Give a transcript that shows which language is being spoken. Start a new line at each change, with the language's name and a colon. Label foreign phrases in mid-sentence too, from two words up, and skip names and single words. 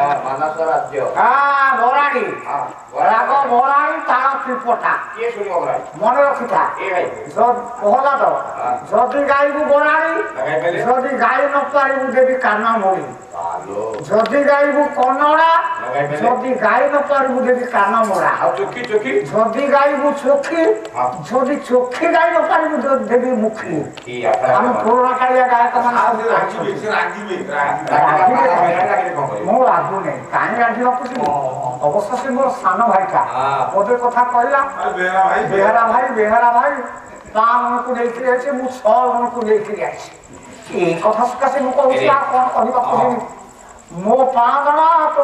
Odia: ବରାଡି ରାଗ ବରାଡି ତାର ତ୍ରିପଟା ମନେ ରଖିଥା ପ୍ରହ୍ଲାଦ ଯଦି ଗାଇବୁ ବରାଡି ଯଦି ଗାଇ ନ ପାରିବୁ ଦେବି କାନ ମୋଡ଼ି ଯଦି ଗାଇବୁ କନ୍ନଡା ଯଦି ଗାଇ ନ ପାରିବୁ ଦେବି କାନ ମୋଡ଼ା ଯଦି ଗାଇବୁ ଚୋଖି ଯଦି ଚୋଖି ଗାଇ ନ ପାରିବୁ ଦେବି ମୁଖୀ ଆମେ ପୁରୁଣା କାଳିଆ ଗାୟକ ମାନେ ମୁଁ ରାଗୁନି କାହିଁ ରାଗିବାକୁ ଯିବି ଅବଶ୍ୟ ସେ ମୋର ସାନ ଭାଇଟା ଗୋଟେ କଥା କହିଲା ବେହେରା ଭାଇ 5 ଜଣକୁ ନେଇକରି ଯାଇଛି ମୁଁ 6 ଜଣକୁ ନେଇକରି ଯାଇଛି ଏଇ କଥା ସକାଶେ ମୁଁ କହୁଛି ଆଉ କଣ କହିବାକୁ ଯିବି ମୋ 5 ଜଣ ତୋ